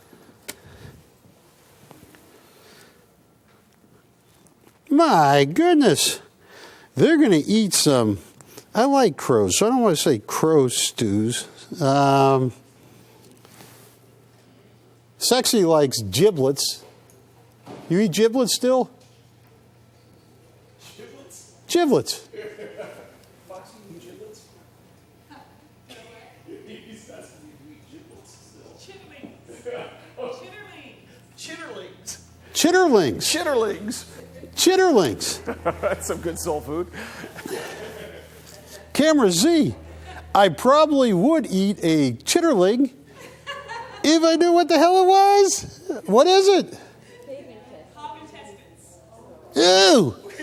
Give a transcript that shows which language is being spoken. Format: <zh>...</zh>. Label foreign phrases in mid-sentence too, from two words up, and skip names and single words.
<en>My goodness. They're going to eat some. I like crows, so I don't want to say crow stews. Sexy likes giblets. You eat giblets still? Giblets. Foxy giblets? Chitterlings. Chitterlings. Chitterlings. Chitterlings. That's some good soul food. Camera Z. I probably would eat a chitterling See if I knew what the hell it was. What is it? Ew.</en>